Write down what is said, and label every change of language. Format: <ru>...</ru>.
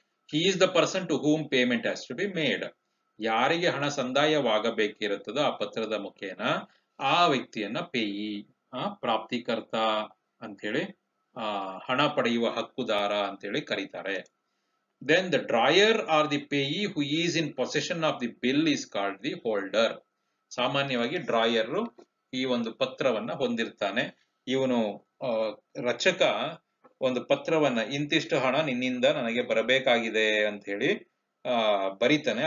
<en>He is the person to whom payment has to be made.</en> <kn>ಯಾರಿಗೆ ಹಣ ಸಂದಾಯವಾಗಬೇಕಿರುತ್ತದೋ ಆ ಪತ್ರದ ಮುಖೇನ ಆ ವ್ಯಕ್ತಿಯನ್ನ ಪೇಯಿ, ಪ್ರಾಪ್ತಿಕರ್ತ ಅಂತೇಳಿ, ಹಣ ಪಡೆಯುವ ಹಕ್ಕುದಾರ ಅಂತೇಳಿ ಕರೀತಾರೆ.</kn> <en>Then the drawer or the payee who is in possession of the bill is called the holder.</en> <kn>ಸಾಮಾನ್ಯವಾಗಿ ಡ್ರಾಯರ್ ಈ ಒಂದು ಪತ್ರವನ್ನ ಹೊಂದಿರ್ತಾನೆ. ಇವನು ರಚಕ ಒಂದು ಪತ್ರವನ್ನ ಇಂತಿಷ್ಟು ಹಣ ನಿನ್ನಿಂದ ನನಗೆ ಬರಬೇಕಾಗಿದೆ ಅಂತ ಹೇಳಿ ಬರೀತಾನೆ.</kn>